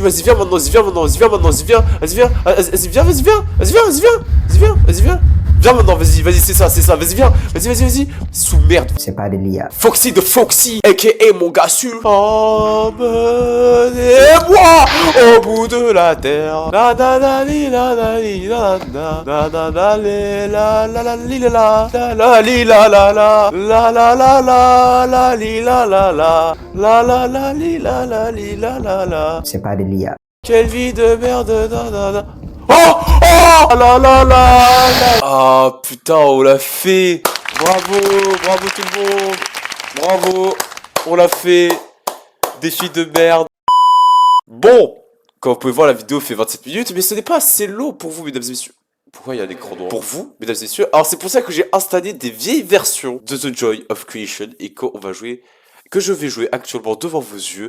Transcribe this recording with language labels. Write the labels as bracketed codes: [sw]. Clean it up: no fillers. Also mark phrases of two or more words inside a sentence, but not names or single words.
[fr] Vas-y, viens maintenant, vas-y, viens maintenant, vas-y, viens maintenant, vas-y, viens, vas-y, viens, vas-y, viens, vas-y, viens, vas-y, viens, vas-y, viens, vas-y, viens, vas-y, viens. Viens maintenant, vas-y, vas-y, c'est ça, vas-y, viens, vas-y. Sous merde. C'est pas de l'IA. Foxy de Foxy, a.k.a. mon gars sûr. Emmenez-moi au bout de la terre. La la la li la la li la la la la la li la la la li la la la li la la la la la la la la li la la la la la la li la la li la la la. C'est pas de l'IA. Quelle vie de merde, da da da. Oh la la la. Ah putain, on l'a fait. Bravo tout le monde. Bravo, on l'a fait. Défi de merde. Bon, comme vous pouvez voir, la vidéo fait 27 minutes, mais ce n'est pas assez long pour vous, mesdames et messieurs. Pourquoi il y a un écran noir? Pour vous, mesdames et messieurs. Alors c'est pour ça que j'ai installé des vieilles versions de The Joy of Creation et que je vais jouer actuellement devant vos yeux.